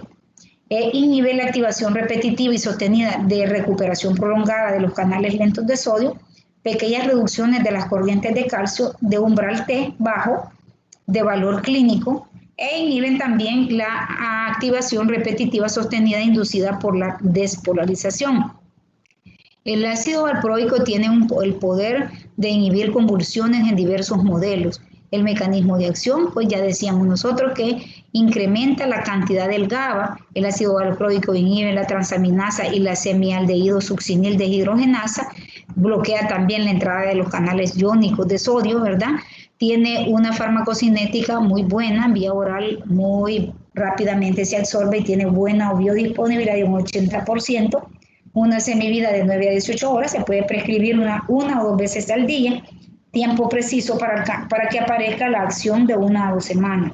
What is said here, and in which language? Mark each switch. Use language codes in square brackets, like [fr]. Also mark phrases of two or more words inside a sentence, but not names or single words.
[es] Inhibe la activación repetitiva y sostenida de recuperación prolongada de los canales lentos de sodio, pequeñas reducciones de las corrientes de calcio de umbral T bajo de valor clínico, e inhiben también la activación repetitiva sostenida inducida por la despolarización. El ácido valproico tiene el poder de inhibir convulsiones en diversos modelos. El mecanismo de acción, pues ya decíamos nosotros que incrementa la cantidad del GABA. El ácido valproico inhibe la transaminasa y la semialdehído succinil deshidrogenasa, bloquea también la entrada de los canales iónicos de sodio, ¿verdad? Tiene una farmacocinética muy buena, vía oral muy rápidamente se absorbe y tiene buena biodisponibilidad de un 80%. Una semivida de 9 a 18 horas, se puede prescribir una o 2 veces al día, tiempo preciso para que aparezca la acción de 1 a 2 semanas.